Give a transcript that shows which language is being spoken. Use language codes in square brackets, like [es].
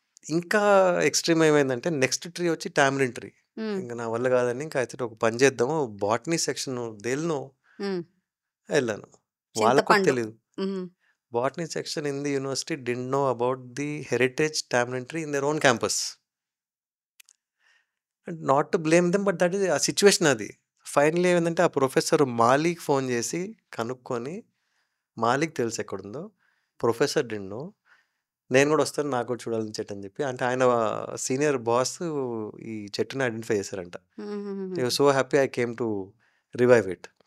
[te] ఇంకా ఎక్స్ట్రీమ్ ఏమైందంటే next tree వచ్చి టామరిన్ ట్రీ. మ్మ్. ఇంకా నా వల్ల కాదని ఇంకా అయితే ఒక పని చేద్దాము బాటనీ సెక్షన్ దేల్నో మ్మ్. వెళ్ళాను. వాళ్ళకు కూడా చింతపండు. తెలీదు. మ్మ్. [en] Botany section in the university didn't know about the heritage tamarind tree in their own campus. And not to blame them, but that is a situation అది. [te] ఫైనల్లీ ఏమైందంటే ఆ ప్రొఫెసర్ మాలిక్ ఫోన్ చేసి కనుక్కొని మాలిక్ తెలుసు ఎక్కడుందో. ప్రొఫెసర్ డిన్నో నేను కూడా వస్తాను నాకు కూడా చూడాలని చెట్టు అని చెప్పి అంటే ఆయన సీనియర్ బాస్ ఈ చెట్టుని ఐడెంటిఫై చేశారంట. మ్మ్. [en] So happy I came to revive it.